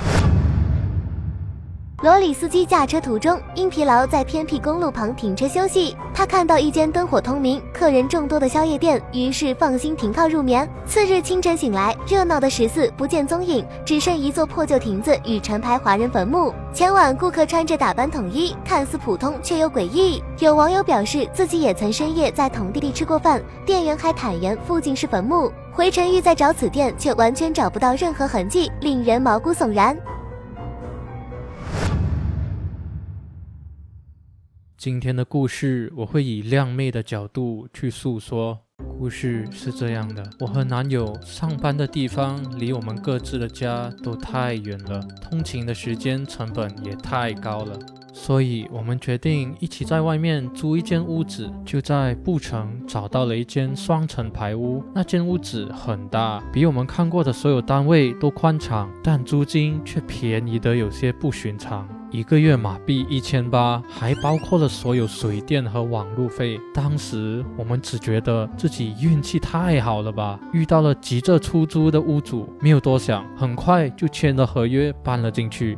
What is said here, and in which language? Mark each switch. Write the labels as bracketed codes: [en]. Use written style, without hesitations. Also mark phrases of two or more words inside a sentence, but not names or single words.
[zh] 羅里司機駕車途中因疲勞在偏僻公路旁停車休息，他看到一間燈火通明、客人眾多的宵夜店，於是放心停靠入眠。次日清晨醒來，熱鬧的14不見蹤影，只剩一座破舊亭子與成排華人墳墓。前晚顧客穿着打扮統一，看似普通卻又詭異。有網友表示自己也曾深夜在同地吃過飯，店員還坦言附近是墳墓。回程欲在找此店，卻完全找不到任何痕跡，令人毛骨悚然。今天的故事我會以靚妹的角度去訴說。故事是這樣的，我和男友上班的地方離我們各自的家都太遠了，通勤的時間成本也太高了，所以我們決定一起在外面租一間屋子。就在布城找到了一間雙層排屋，那間屋子很大，比我們看過的所有單位都寬敞，但租金卻便宜得有些不尋常。1個月馬幣1800，還包括了所有水電和網路費。當時我們只覺得自己運氣太好了吧，遇到了急着出租的屋主，沒有多想，很快就簽了合約，搬了進去。